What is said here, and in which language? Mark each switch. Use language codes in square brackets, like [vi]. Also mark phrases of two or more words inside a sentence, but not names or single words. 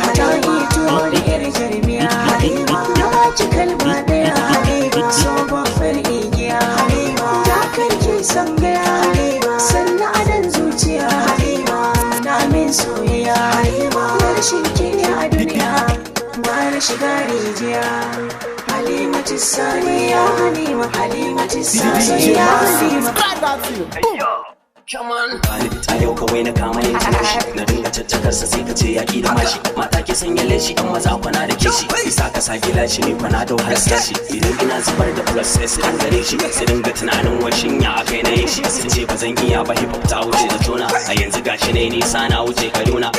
[ha] Ta iya tuwo da yar Halima, na baki kalma ɗaya, Halima, so babbar igiya, Halima, ta karki sangaya, Halima, sannu adon zuciya, Halima, na min soyayya, Halima, na rashin ki ne a duniya, na shiga rijiya. Halimatu Saniya, Halima, Halimatu Saniya, Halima. [en] Subscribe to you. Boom. Come on. [ha] Bani fita yau kawai na kama yin kilashi. Na dinga caccakar sa sai ka ce yaƙi da mashi. Mata ke sanya leshi, yan maza kwana da kishi. Isa ka sa gilashi, ni kwana da wahalar tashi. Idan ina zubar da plus sai su dinga nishi. Su dinga tunanin washin ya aka yi na yin shi. Sun ce ba zan iya ba, hip hop ta wuce da tona. A yanzu gashi ne nisa na wuce Kaduna.